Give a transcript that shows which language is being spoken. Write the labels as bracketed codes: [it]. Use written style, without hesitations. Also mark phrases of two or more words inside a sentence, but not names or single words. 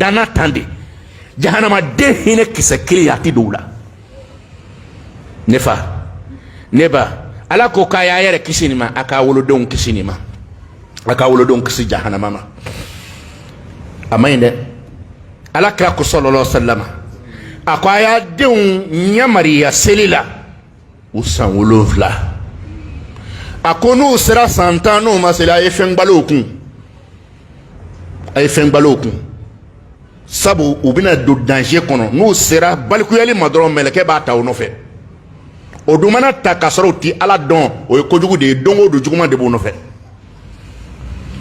[bm] danna tan de jahanama den hinɛ kisɛ kelen a tɛ don o la ne fa ne ba ala ko k'a y'a yɛrɛ kisi nin ma a k'a wolodenw kisi nin ma a k'a wolodenw kisi jahanama ma a ma ɲi dɛ ala kira ko [ar] صلى الله عليه وسلم [bm] a ko a y'a denw ɲamariya seli la u san 7 a ko n'u sera san 10 n'u ma seli a ye fɛn gbalo kun a ye fɛn gbalo kun sabu u bɛna don danger kɔnɔ n'u sera balikuyali ma dɔrɔn mɛlɛkɛ b'a ta o nɔfɛ o dun mana ta k'a sɔrɔ u ti ala dɔn o ye kojugu de ye don o don juguman de b'u nɔfɛ